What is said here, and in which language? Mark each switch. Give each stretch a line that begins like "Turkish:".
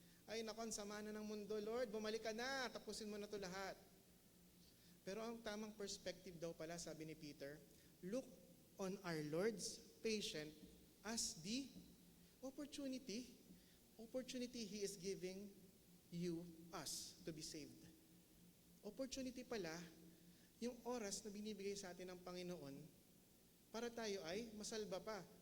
Filipino: Ay nako, ang sama na ng mundo, Lord, bumalik ka na, tapusin mo na to lahat. Pero ang tamang perspective daw pala, sabi ni Peter,
English: look on our Lord's patient as the opportunity He is giving you, us, to be saved.
Filipino: Opportunity pala, yung oras na binibigay sa atin ng Panginoon para tayo ay masalba pa.